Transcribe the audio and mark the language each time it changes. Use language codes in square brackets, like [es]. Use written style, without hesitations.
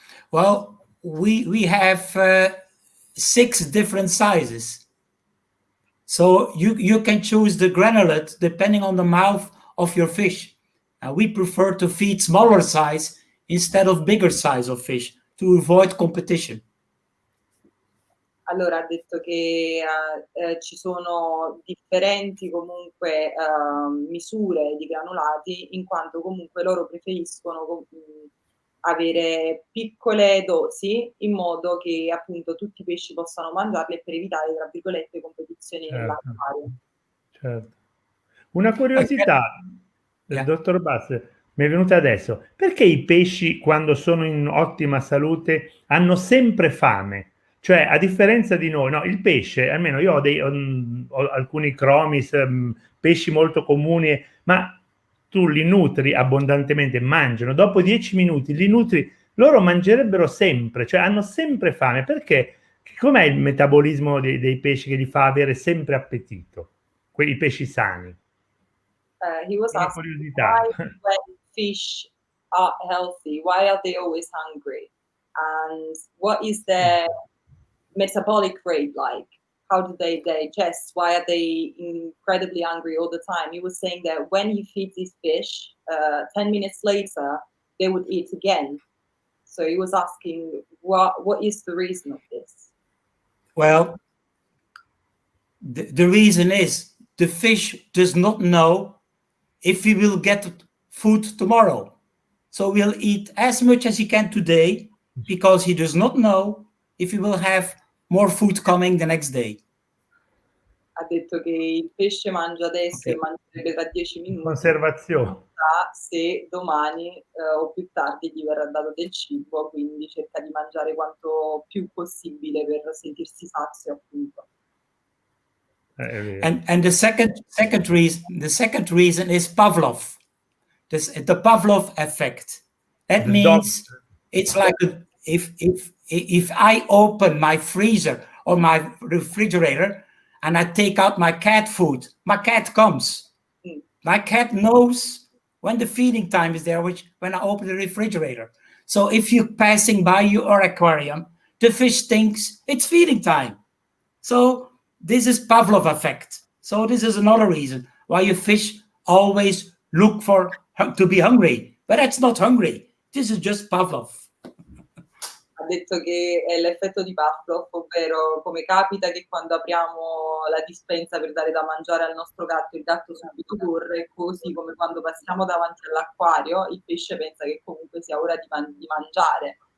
[en] Well, we have 6 different sizes. So you can choose the granulate depending on the mouth of your fish. We prefer to feed smaller size instead of bigger size of fish to avoid competition. [it] Allora ha detto che ci sono differenti comunque misure di granulati, in quanto comunque loro preferiscono avere piccole dosi in modo che appunto tutti i pesci possano mangiarle per evitare, tra virgolette, competizioni nell'acquario. Certo. Una curiosità, dottor Bassleer, mi è venuta adesso. Perché i pesci, quando sono in ottima salute, hanno sempre fame? Cioè, a differenza di noi, no, il pesce, almeno io ho alcuni chromis, pesci molto comuni, ma tu li nutri abbondantemente, mangiano, dopo 10 minuti li nutri, loro mangerebbero sempre, cioè hanno sempre fame. Perché? Com'è il metabolismo dei pesci che li fa avere sempre appetito? Quei pesci sani. [en] He was asking why when fish are healthy, why are they always hungry? And what is their metabolic rate like? How do they digest? Why are they incredibly hungry all the time? He was saying that when you feed these fish, 10 minutes later, they would eat again. So he was asking, what is the reason of this? Well, the reason is the fish does not know if he will get food tomorrow. So he'll eat as much as he can today because he does not know if he will have more food coming the next day. [it] Ha detto che il pesce mangia adesso e mangerebbe tra 10 minuti. Conservazione. Non sa se domani o più tardi gli verrà dato del cibo, quindi cerca di mangiare quanto più possibile per sentirsi sazio, appunto. [en] And the second reason is Pavlov. The Pavlov effect. That means it's like if I open my freezer or my refrigerator and I take out my cat food, my cat comes. My cat knows when the feeding time is there, which when I open the refrigerator. So if you're passing by your aquarium, the fish thinks it's feeding time. So this is Pavlov effect. So this is another reason why your fish always look to be hungry, but that's not hungry. This is just Pavlov. [it] Ha detto che è l'effetto di Pavlov, ovvero come capita che quando apriamo la dispensa per dare da mangiare al nostro gatto, il gatto subito corre, così come quando passiamo davanti all'acquario, il pesce pensa che comunque sia ora di mangiare.